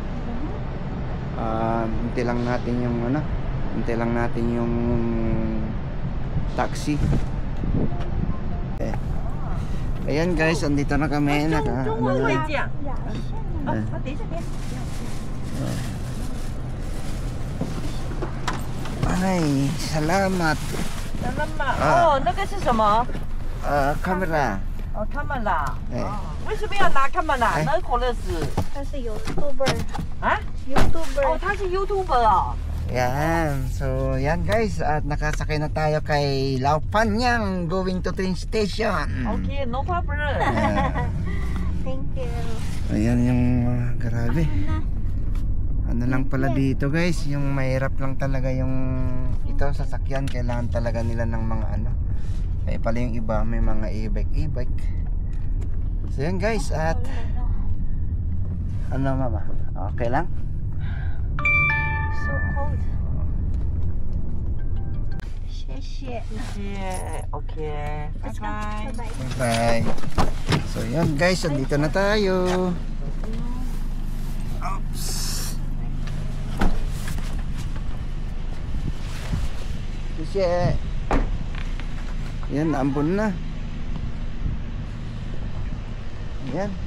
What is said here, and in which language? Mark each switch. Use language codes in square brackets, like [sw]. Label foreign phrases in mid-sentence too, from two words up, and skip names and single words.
[tl] Hintay lang natin yung ano, hintay lang natin yung taxi. Ayan guys, andito na kami. Ano na. Ay, salamat. [zh] 那个是什么？ [en] Camera. [zh] 哦，camera。哎为什么要拿 camera？哎那可乐是 [tl] Kasi YouTuber. [zh] 啊？ [en] YouTuber. [zh] 哦，他是 YouTuber 哦。 [tl] Yan. So, yan guys, at nakasakay na tayo kay Laupanyang [en] going to train station. OK， no problem。 Thank you. [tl] Ayan yung grabe. Ano lang pala dito guys, yung mahirap lang talaga yung ito sasakyan, kailangan talaga nila ng mga ano. Kaya pala yung iba may mga e-bike. So yan guys, at ano mama? Okay lang? [en] So cold. [zh] 谢谢。谢谢。OK，拜拜。 [en] Bye-bye. Bye. [tl] So yan guys, andito na tayo. Oops. Kasi yan, ambon na. Yan.